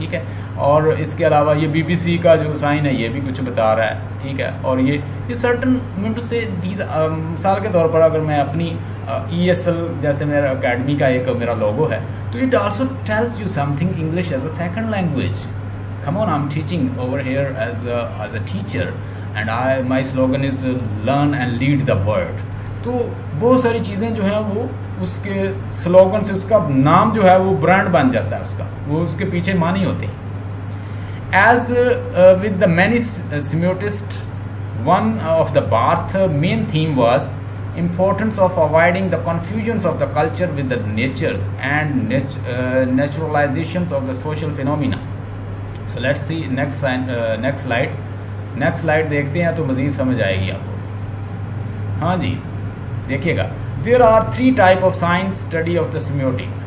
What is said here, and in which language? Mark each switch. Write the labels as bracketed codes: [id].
[ur] ٹھیک ہے, اور اس کے علاوہ یہ BBC کا جو سائن ہے یہ بھی کچھ بتا رہا ہے. ٹھیک ہے, اور یہ سرٹن منٹ سے مثال کے طور پر اگر میں اپنی ESL جیسے میرا اکیڈمی کا ایک میرا لوگو ہے, تو [en] It also tells you something English as a second language. Come on, I'm teaching over here as a teacher, and my slogan is learn and lead the world. [ur] تو بہت ساری چیزیں جو ہیں وہ اس کے سلوگن سے, اس کا نام جو ہے وہ برانڈ بن جاتا ہے, اس کا وہ اس کے پیچھے معنی ہوتے ہیں. [en] As with the many semiotists, one of the Barth main theme was importance of avoiding the confusions of the culture with the natures and naturalizations of the social phenomena. So let's see next slide. [ur] Next slide دیکھتے ہیں تو مزید سمجھ آئے گی آپ کو. ہاں جی دیکھیے گا, [en] there are 3 types of science study of the semiotics.